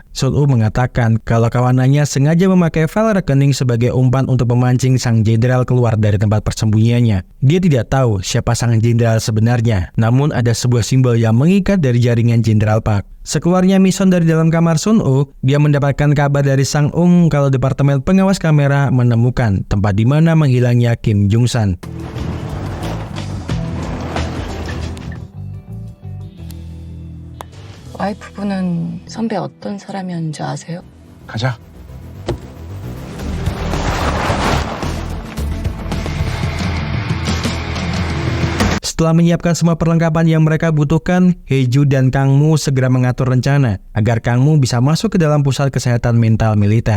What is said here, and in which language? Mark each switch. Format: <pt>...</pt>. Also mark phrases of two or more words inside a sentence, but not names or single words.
<id>Sun-woo mengatakan kalau kawanannya sengaja memakai file rekening sebagai umpan untuk memancing sang jenderal keluar dari tempat persembunyiannya. Dia tidak tahu siapa sang jenderal sebenarnya, namun ada sebuah simbol yang mengikat dari jaringan Jenderal Park. Sekeluarnya Mission dari dalam kamar Sun-woo, dia mendapatkan kabar dari Sang-ung kalau Departemen Pengawas Kamera menemukan tempat di mana menghilangnya Kim Jung-san.</id> <ko>와이프분은 선배 어떤 사람이었는지 아세요? 가자.</ko> <id>Setelah menyiapkan semua perlengkapan yang mereka butuhkan, Hae-jo dan Kang-woo segera mengatur rencana agar Kang-woo bisa masuk ke dalam pusat kesehatan mental militer.</id>